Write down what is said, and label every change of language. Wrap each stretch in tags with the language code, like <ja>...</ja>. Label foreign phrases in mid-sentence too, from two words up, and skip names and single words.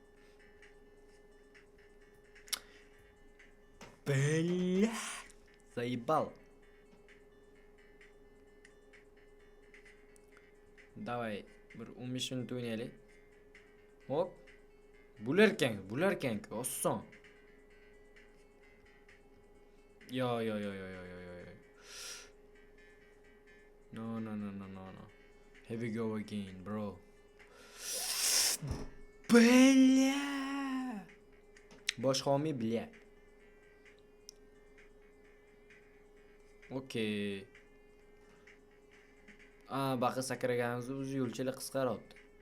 <ru>Bля, заебал.</ru> <uz>Давай, bir 15 minut o'ynaylik. Hop. Bularkan, oson. Yo. No.</uz> <en>Here we go again, bro.</en> <ru>Bля.</ru> <uz>Boshqa olmay, bля. Okey. Baqa sakraganimizda o'zi yo'lchalar qisqaryapti.</uz>